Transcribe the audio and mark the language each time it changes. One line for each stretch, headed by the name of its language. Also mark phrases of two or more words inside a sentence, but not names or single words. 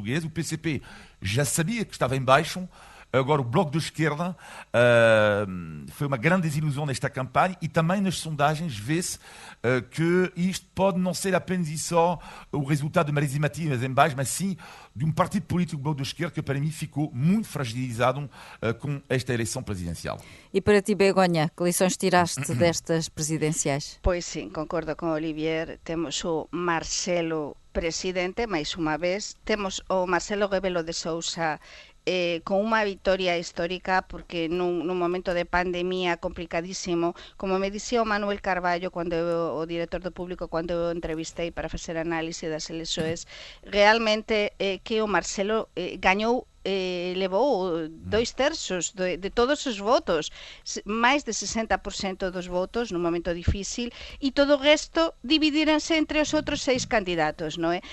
Portuguese: O PCP já sabia que estava em baixo. Agora, o Bloco de Esquerda foi uma grande desilusão nesta campanha, e também nas sondagens vê-se que isto pode não ser apenas e só o resultado de Marisa Matias em baixo, mas sim de um partido político, o Bloco de Esquerda, que para mim ficou muito fragilizado com esta eleição presidencial. E para ti, Begonha, que lições tiraste destas presidenciais? Pois sim, concordo com Olivier. Temos o Marcelo presidente, mais uma vez.
Galician: Temos o Marcelo Rebelo de Sousa con unha vitoria histórica, porque nun momento de pandemia complicadísimo, como me dicía o Manuel Carballo, o director do Público, cando eu entrevistei para facer análise das eleições, realmente que o Marcelo gañou levou 2/3 de todos os votos, máis de 60% dos votos num momento difícil, e todo o resto dividiranse entre os outros 6 candidatos, non é?